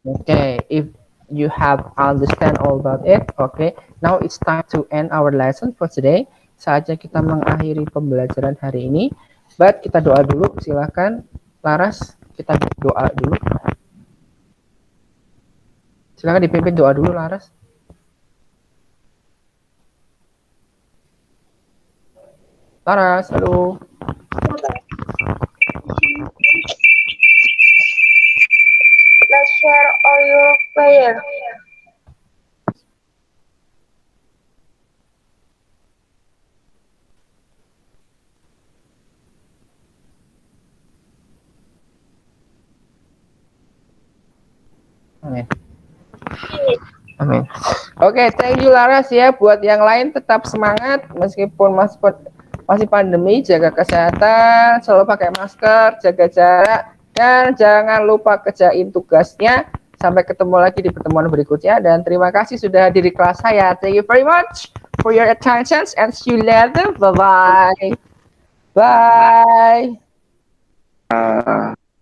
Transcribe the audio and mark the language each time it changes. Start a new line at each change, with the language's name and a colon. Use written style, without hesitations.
English: Okay, if you have understand all about it, okay. Now it's time to end our lesson for today.
Indonesian: Saatnya kita mengakhiri pembelajaran hari ini. But kita doa dulu, silakan. Laras, kita doa dulu. Silakan dipimpin doa dulu, Laras. Laras, halo.
English: Let's share all your prayer.
Indonesian: Amin. Amin. Oke,
English: thank you
Indonesian: Laras ya. Buat yang lain tetap semangat meskipun masih pandemi, jaga kesehatan, selalu pakai masker, jaga jarak, dan jangan lupa kerjain tugasnya. Sampai ketemu lagi di pertemuan berikutnya, dan terima kasih sudah hadir di kelas saya.
English: Thank you very much for your attention and see you later. Bye bye. Bye.